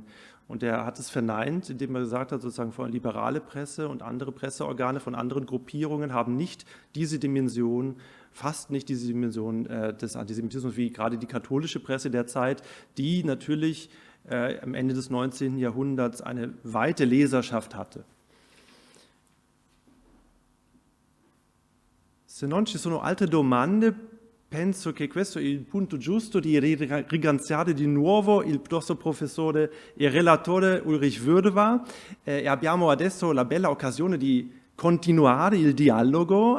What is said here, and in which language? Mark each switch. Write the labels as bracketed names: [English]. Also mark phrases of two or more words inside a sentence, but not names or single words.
[German] Und er hat es verneint, indem er gesagt hat, sozusagen von liberale Presse und andere Presseorgane von anderen Gruppierungen haben nicht diese Dimension, fast nicht diese Dimension des Antisemitismus, wie gerade die katholische Presse der Zeit, die natürlich am Ende des 19. Jahrhunderts eine weite Leserschaft hatte. [Italian] Se non ci sono altre domande, penso che questo è il punto giusto di ringraziare di nuovo il nostro professore e relatore Ulrich Wödewa e abbiamo adesso la bella occasione di continuare il dialogo.